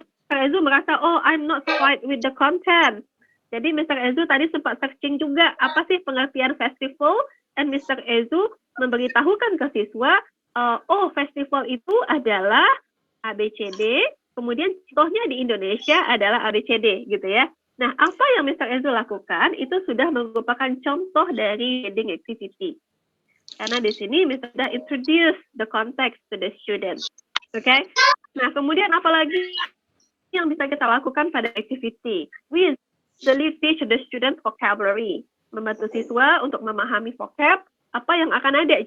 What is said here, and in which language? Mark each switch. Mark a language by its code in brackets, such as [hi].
[en] Ezu [id] merasa, [en] I'm not quite with the content. [id] Jadi Mr. Ezu tadi sempat searching juga apa sih pengertian festival, dan Mr. Ezu memberitahukan ke siswa, festival itu adalah ABCD, kemudian contohnya di Indonesia adalah ABCD gitu ya. Nah, apa yang Mr. Ezu lakukan itu sudah merupakan contoh dari reading activity. Karena di sini Mr. [en] sudah introduce the context to the student. Oke? [id] Nah, kemudian apalagi yang bisa kita lakukan pada activity? [en] We usually teach the student vocabulary. [id] Membantu siswa untuk memahami vocab, apa yang akan ada.